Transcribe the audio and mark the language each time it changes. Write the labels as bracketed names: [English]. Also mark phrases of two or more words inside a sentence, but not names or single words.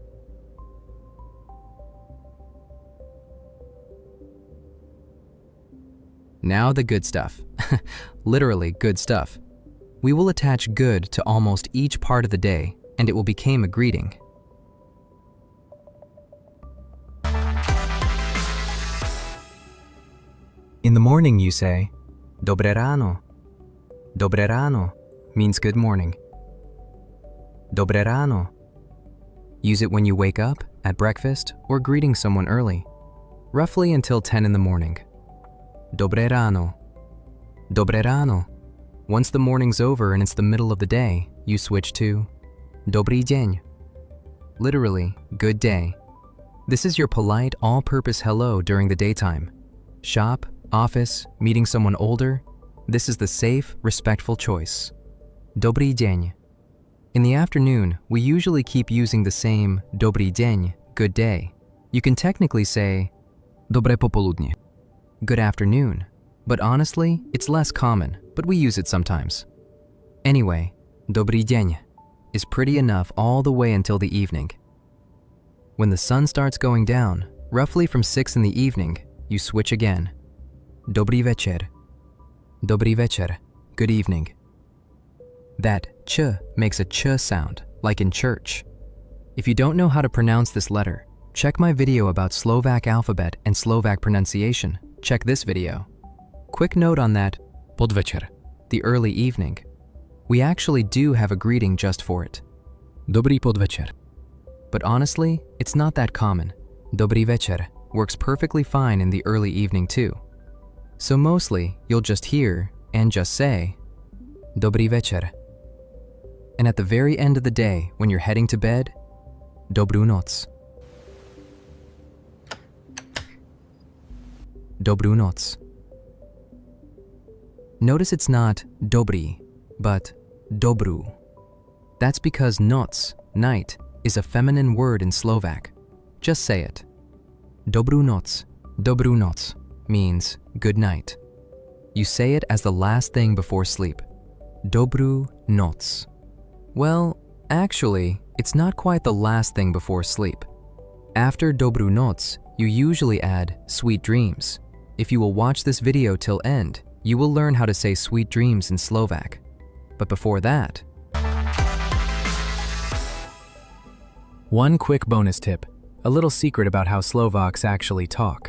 [English] Now the good stuff. Literally good stuff. We will attach good to almost each part of the day, and it will become a greeting. In the morning you say, [Slovak] Dobré ráno. Dobré ráno [English] means good morning. [Slovak] Dobré ráno. [English] Use it when you wake up, at breakfast, or greeting someone early, roughly until 10 in the morning. [Slovak] Dobré ráno. Dobré ráno. [English] Once the morning's over and it's the middle of the day, you switch to [Slovak] Dobrý deň. [English] Literally, good day. This is your polite, all-purpose hello during the daytime. Shop, office, meeting someone older, this is the safe, respectful choice. [Slovak] Dobrý deň. [English] In the afternoon, we usually keep using the same [Slovak] Dobrý deň, [English] good day. You can technically say [Slovak] Dobré popoludnie, [English] good afternoon, but honestly, it's less common, but we use it sometimes. Anyway, [Slovak] Dobrý deň [English] is pretty enough all the way until the evening. When the sun starts going down, roughly from 6 in the evening, you switch again. [Slovak] Dobrý večer. Dobrý večer, [English] good evening. That ch makes a ch sound, like in church. If you don't know how to pronounce this letter, check my video about Slovak alphabet and Slovak pronunciation. Check this video. Quick note on that podvečer, the early evening. We actually do have a greeting just for it. [Slovak] Dobrý podvečer. [English] But honestly, it's not that common. Dobrý večer works perfectly fine in the early evening too. So mostly, you'll just hear and just say, [Slovak] Dobrý večer. [English] And at the very end of the day, when you're heading to bed, [Slovak] Dobrú noc. Dobrú noc. [English] Notice it's not Dobrý, but Dobrú. That's because noc, night, is a feminine word in Slovak. Just say it. [Slovak] Dobrú noc. Dobrú noc [English] means good night. You say it as the last thing before sleep. [Slovak] Dobrú noc. [English] Well, actually, it's not quite the last thing before sleep. After [Slovak] Dobrú noc, [English] you usually add sweet dreams. If you will watch this video till end, you will learn how to say sweet dreams in Slovak. But before that, one quick bonus tip, a little secret about how Slovaks actually talk.